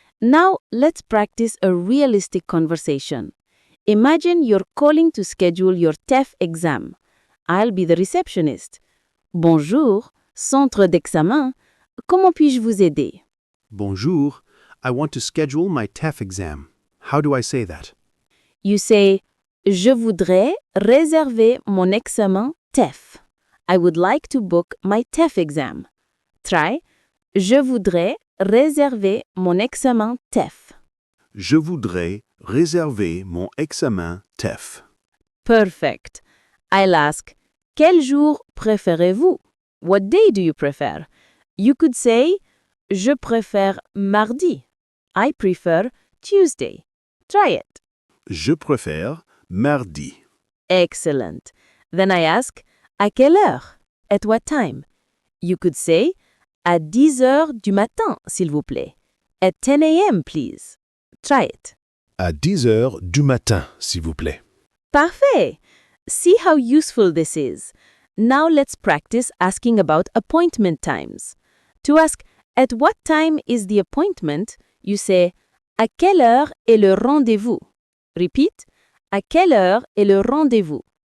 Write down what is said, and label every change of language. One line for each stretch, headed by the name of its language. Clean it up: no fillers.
English: Now let's practice a realistic conversation. Imagine you're calling to schedule your TEF exam. I'll be the receptionist.
French: Bonjour, centre d'examen. Comment puis-je vous aider? Bonjour.
English: I want to schedule my TEF exam. How do I say that? You say,
French: je voudrais réserver mon examen TEF.
English: I would like to book my TEF exam. Try.
French: Je voudrais réserver mon examen TEF. Je voudrais réserver mon examen TEF.
English: Perfect. I'll ask,
French: quel jour préférez-vous?
English: What day do you prefer? You could say,
French: je préfère mardi.
English: I prefer Tuesday. Try it.
French: Je préfère mardi.
English: Excellent. Then I ask,
French: à quelle heure?
English: At what time? You could say,
French: à 10 heures du matin, s'il vous plaît.
English: At 10 a.m., please. Try it.
French: À 10 heures du matin, s'il vous plaît. Parfait.
English: See how useful this is. Now let's practice asking about appointment times. To ask, at what time is the appointment, you say,
French: à quelle heure est le rendez-vous?
English: Repeat,
French: à quelle heure est le rendez-vous?